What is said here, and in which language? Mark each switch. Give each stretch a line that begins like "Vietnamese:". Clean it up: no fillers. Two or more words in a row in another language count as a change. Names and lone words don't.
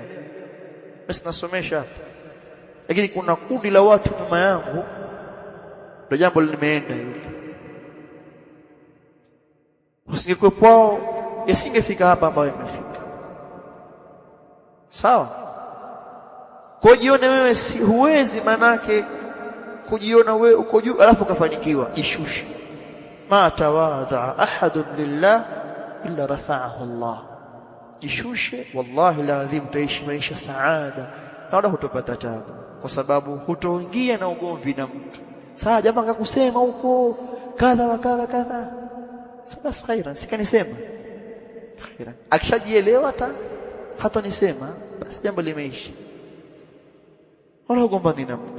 Swahili: Basi nasomesha hapa, lakini kuna kundi la watu nyuma yangu, ndio jambo limeenda hili. Usingekuwa kwao yasingefika hapa ambayo imefika, sawa. Kwa jione wewe huwezi, manake kujiona wewe uko juu alafu kafanikiwa. Jishushe.
Arabic: ما تواضع أحد لله إلا رفعه الله.
Swahili: Jishushe, wallahi lazim utaishi maisha saada na wala hutopata tabu, kwa sababu hutoingia na ugomvi na mtu. Sawa, jamaa akakusema huko kadha wa kadha kadha, basi khairan, sikanisema khairan. Akishajielewa hata nisema, basi jambo limeisha, wala ugombani na mtu.